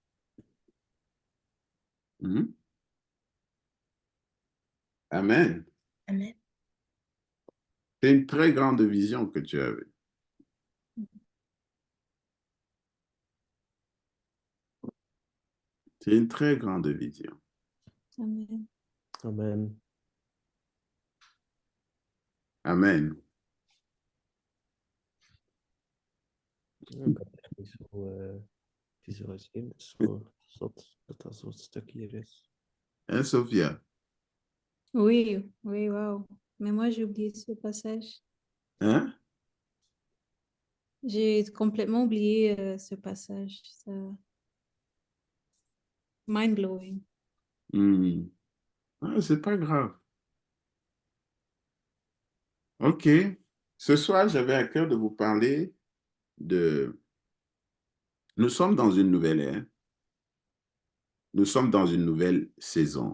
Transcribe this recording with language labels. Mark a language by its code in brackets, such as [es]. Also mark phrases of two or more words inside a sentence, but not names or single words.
[fr] Hmm? Amen. Amen. C'est une très grande vision que tu avais. C'est une très grande vision. Amen. Amen. Amen. [nl] Ja, ik had het echt niet zo visualiseren. Het is zo zot dat dat zo'n stuk hier is. Hein, Sophia? [fr] Oui, oui, wow. Mais moi, j'ai oublié ce passage. Hein? J'ai complètement oublié ce passage. Mind-blowing. Hmm. Ah, c'est pas grave. OK. Ce soir, j'avais à cœur de vous parler de... Nous sommes dans une nouvelle ère. Nous sommes dans une nouvelle saison.